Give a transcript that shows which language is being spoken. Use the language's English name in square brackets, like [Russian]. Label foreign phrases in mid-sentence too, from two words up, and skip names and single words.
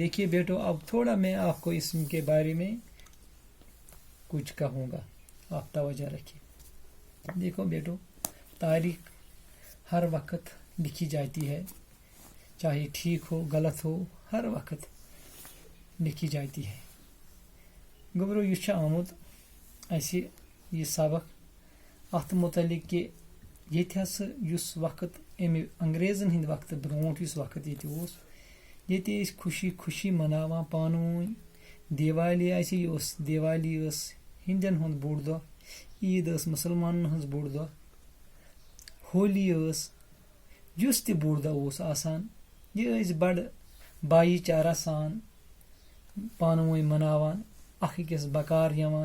[Urdu] دیکھیے بیٹو، اب تھوڑا میں آپ کو اس کے بارے میں کچھ کہوں گا، آپ توجہ رکھیے۔ دیکھو بیٹو، تاریخ ہر وقت لکھی جاتی ہے، چاہے ٹھیک ہو غلط ہو، ہر وقت لکھی جاتی ہے۔ [Kashmiri] گوبرو یہ چھُ آمُت اَسہِ یہ سبق اتھ متعلق کہ ییٚتہِ ہسا یُس وقت امہِ انگریزن ہٕنٛدِ وقتہٕ برونٛٹھ یُس وقت ییٚتہِ اوس، ییٚتہِ ٲسۍ خوشی خوشی مناوان پانہٕ ؤنۍ۔ دیوالی آسہِ، دیوالی ٲس ہِنٛدٮ۪ن ہُنٛد بوٚڑ دۄہ، عیٖد ٲس مُسلمانن ہٕنٛز بوٚڑ دۄہ، ہولی ٲس یُس تہِ بوٚڑ دۄہ اوس آسان، یہِ ٲسۍ بڑٕ بایی چارہ سان پانہٕ ؤنۍ مناوان، اکھ أکِس بکار یِوان۔